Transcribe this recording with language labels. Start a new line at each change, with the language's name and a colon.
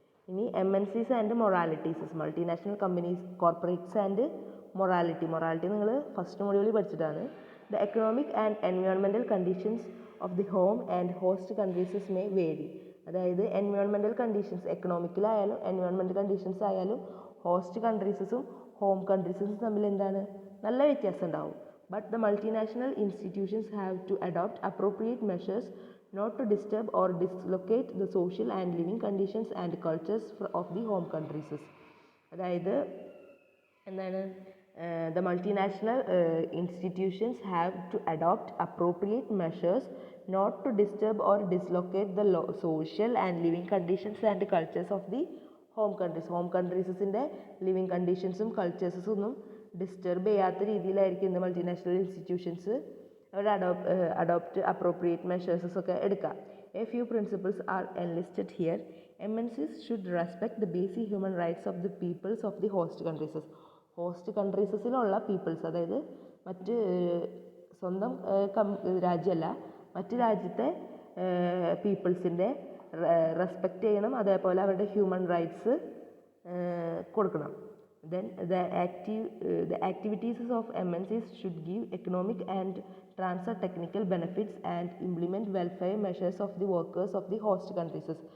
Malayalam: ഇനി MNCs and moralities, multinational companies, corporates and morality നിങ്ങൾ first മൊഡ്യൂളിൽ പഠിച്ചിട്ടാണ്.
English: The economic and environmental conditions of the home and host countries may vary.
Malayalam: അതായത് environmental conditions, എക്കണോമിക്കലായാലും environmental conditions ആയാലും host കൺട്രീസസും home കൺട്രീസസും തമ്മിൽ എന്താണ് നല്ല വ്യത്യാസം ഉണ്ടാവും.
English: But the multinational institutions have to adopt appropriate measures not to disturb or dislocate the social and living conditions and cultures of the home countries.
Malayalam: അതായത് എന്താണ്,
English: the multinational institutions have to adopt appropriate measures not to disturb or dislocate the social and living conditions and cultures of the home countries.
Malayalam: Home കൺട്രീസിൻ്റെ living കണ്ടീഷൻസും കൾച്ചേഴ്സും ഒന്നും disturb ചെയ്യാത്ത രീതിയിലായിരിക്കും ഇന്ന് multinational institutions അവർ adopt appropriate മെഷേഴ്സസ് ഒക്കെ എടുക്കുക.
English: A few principles are enlisted here. MNCs should respect the basic human rights of the peoples of the host countries.
Malayalam: Host കൺട്രീസസിലുള്ള people's, അതായത് മറ്റ് സ്വന്തം രാജ്യമല്ല, മറ്റ് രാജ്യത്തെ പീപ്പിൾസിൻ്റെ റെസ്പെക്റ്റ് ചെയ്യണം, അതേപോലെ അവരുടെ ഹ്യൂമൻ റൈറ്റ്സ് കൊടുക്കണം.
English: Then the activities of MNCs should give economic and transfer technical benefits and implement welfare measures of the workers of the host countries.